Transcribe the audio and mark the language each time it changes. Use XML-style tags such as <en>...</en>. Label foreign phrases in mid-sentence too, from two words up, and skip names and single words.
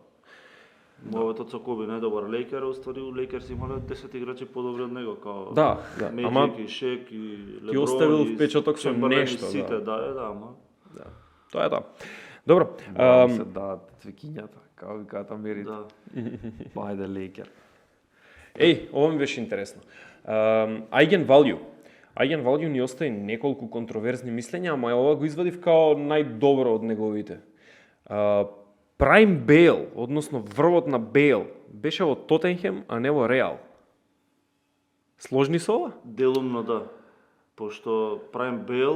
<mk>Мојот со Коби најдобар Лейкер, уствари у Лейкерс имале 10 играчи подобри од него, као Да, да, Меджик ама и Шек и Леброн. ти оставил и впечаток со Чемберлен и нешто, да. Сите, да, ама. да. Тоа е тоа. Добро. Морам се дадат цвекињата, како викаат Америте. Да. Па ајде Лейкер. Еј, ова ми беше интересно. Eigen value. Eigen value ни остави неколку контроверзни мислења, ама ова го извадив као најдобро од неговите. Прайм Бейл, односно врвот на Бейл, беше во Тотенхем, а не во Реал. Сложни со ова? Делумно да. Пошто Прайм Бейл</mk>